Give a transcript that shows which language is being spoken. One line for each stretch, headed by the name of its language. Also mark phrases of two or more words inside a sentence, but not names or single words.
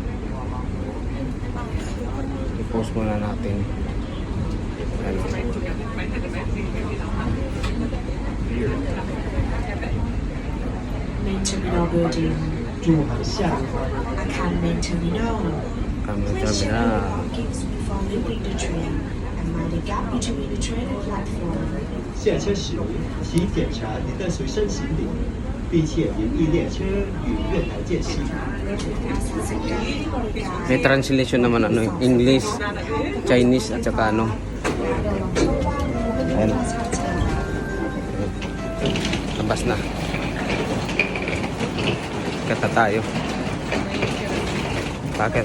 Filipino: I-post muna natin. Ayan.
English: Main terminal building. 注海下 Akan main terminal.
Filipino: Kami
English: Please check
Filipino: na.
English: your belongings before leaving the train and mind the gap between the train and platform.
Chinese: 下车时，请检查您的随身行李，并且留意列车与月台间隙。
Filipino: May translation naman ano, English, Chinese at saka ano. Ayan. Labas na. Kata tayo. Bakit?